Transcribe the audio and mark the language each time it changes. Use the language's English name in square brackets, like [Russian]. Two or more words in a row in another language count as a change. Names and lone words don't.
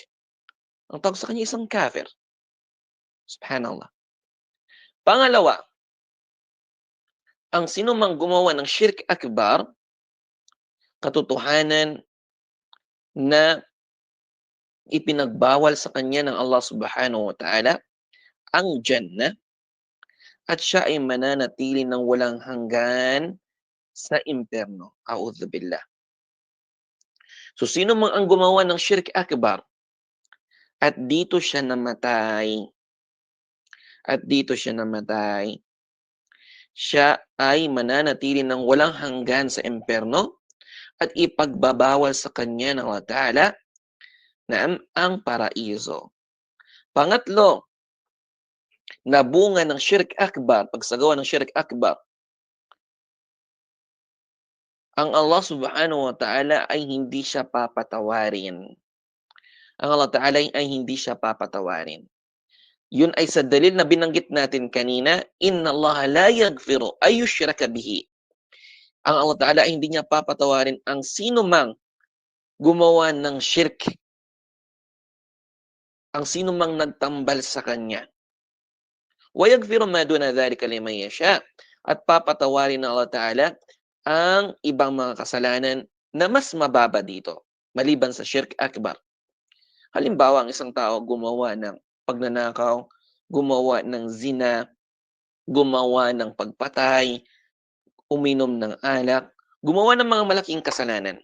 [Filipino] Ang tawag sa kanya isang kafir. Subhanallah. Pangalawa, ang sino mang gumawa ng [Arabic] شرك أكبر, [Filipino] katotohanan na ipinagbawal sa kanya ng Allah [Arabic] سبحانه وتعالى [Filipino] ang Jannah at siya ay mananatili ng walang hanggan sa impyerno. A'udzubillah. So, sino mang ang gumawa ng [Arabic] شرك أكبر [Filipino] at dito siya namatay, siya ay mananatili ng walang hanggan sa impyerno at ipagbabawal sa kanya ng Allah Ta'ala na ang paraiso. Pangatlo, na bunga ng [Arabic] شرك أكبر, [Filipino] pagsagawa ng [Arabic] شرك أكبر, [Filipino] ang Allah [Arabic] سبحانه وتعالى [Filipino] ay hindi siya papatawarin. Ang Allah Ta'ala ay hindi siya papatawarin. Yun ay sa dalil na binanggit natin kanina, [Arabic] إن الله لا يغفر أن يشرك به. [Filipino] Ang Allah Ta'ala ay hindi niya papatawarin ang sino mang gumawa ng shirk, ang sino mang nagtambal sa kanya. [Arabic] ويغفر ما دون ذلك لمن يشاء. [Filipino] At papatawarin ng Allah Ta'ala ang ibang mga kasalanan na mas mababa dito, maliban sa [Arabic] شرك أكبر. [Filipino] Halimbawa, ang isang tao gumawa ng pagnanakaw, gumawa ng zina, gumawa ng pagpatay, uminom ng alak, gumawa ng mga malaking kasalanan.